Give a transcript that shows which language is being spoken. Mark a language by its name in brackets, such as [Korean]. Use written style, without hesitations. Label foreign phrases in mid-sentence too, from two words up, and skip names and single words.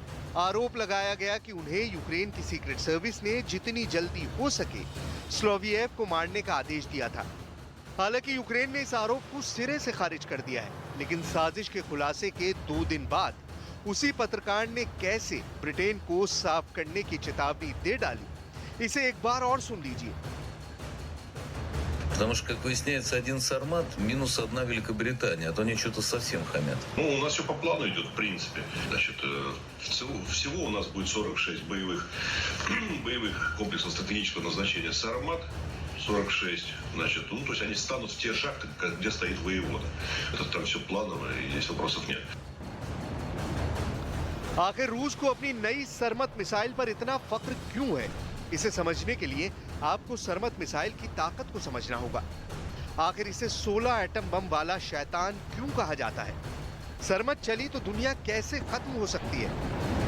[Hindi] आरोप लगाया गया कि उन्हें यूक्रेन की सीक्रेट सर्विस ने जितनी जल्दी हो सके स्लोवियेव को मारने का आदेश दिया था। हालांकि यूक्रेन ने इस आरोप को सिरे से खारिज कर दिया है, लेकिन साजिश के खुलासे के 2 दिन बाद उसी पत्रकार ने कैसे ब्रिटेन को साफ करने की चेतावनी दे डाली, इसे एक बार और सुन लीजिए। [Russian] Потому что, как выясняется, один Сармат минус 1 Великобритания, а то они что-то совсем хамят. Ну, у нас все по плану идет, в принципе. Значит, всего у нас будет 46 боевых комплексов стратегического назначения «Сармат». 46, значит, ну, то есть они станут в те шахты, где стоит воевода. Это там все планово, и здесь вопросов нет. [Hindi] आखिर रूस को अपनी नई सरमत मिसाइल पर इतना फख्र क्यों है? इसे समझने के लिए आपको सरमत मिसाइल की ताकत को समझना होगा। आखिर इसे 16 [English] atom bomb [Hindi] वाला शैतान क्यों कहा जाता है? सरमत चली तो दुनिया कैसे खत्म हो सकती है?